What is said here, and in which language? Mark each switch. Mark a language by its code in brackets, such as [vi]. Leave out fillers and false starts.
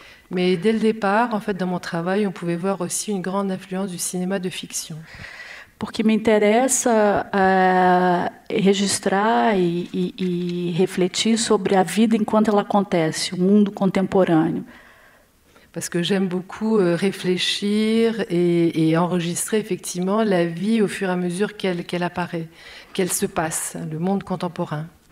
[fr] Mais dès le départ, en fait, dans mon travail, on pouvait voir aussi une grande influence du cinéma de fiction. [pt] Porque me interessa registrar e refletir sobre a vida enquanto ela acontece, o mundo contemporâneo. [fr] Parce que j'aime beaucoup réfléchir et enregistrer effectivement la vie au fur et à mesure qu'elle apparaît, qu'elle se passe, le monde contemporain.